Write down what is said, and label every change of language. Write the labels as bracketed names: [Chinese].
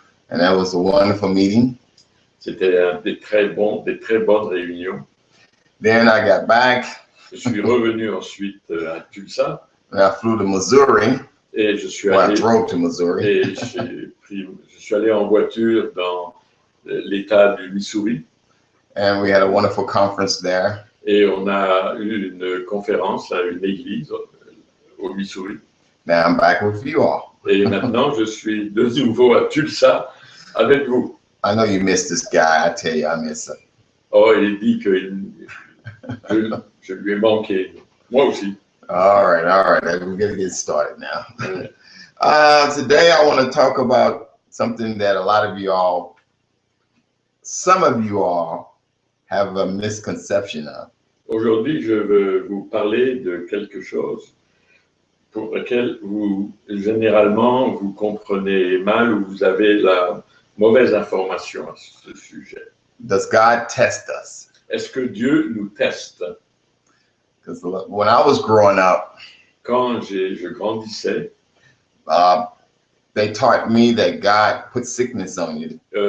[English] And that was a wonderful meeting. [French] C'était des très bonnes réunions. [English] Then I got back. [French] Je suis revenu ensuite à Tulsa. [English] And I flew to Missouri. [French] Et je suis [English] I drove to Missouri. [French] Et je suis allé en voiture dans l'État du Missouri. [English] And we had a wonderful conference there. [French] Et on a eu une conférence à une église au Missouri. [English] Now I'm back with you all. [French] Et maintenant, je suis de nouveau à Tulsa avec vous. [English] I know you missed this guy. I tell you, I miss him. [French] Oh, il dit que je lui ai manqué. Moi aussi. [English] All right. We're going to get started now. Today, I want to talk about something that some of you all have a misconception of. [French] Aujourd'hui, je veux vous parler de quelque chose pour lequel généralement, vous comprenez mal ou vous avez la mauvaise information à ce sujet. [English] Does God test us? [French] Est-ce que Dieu nous teste? [English] Because when I was growing up, [French] quand je grandissais, [English] they taught me that God put sickness on you.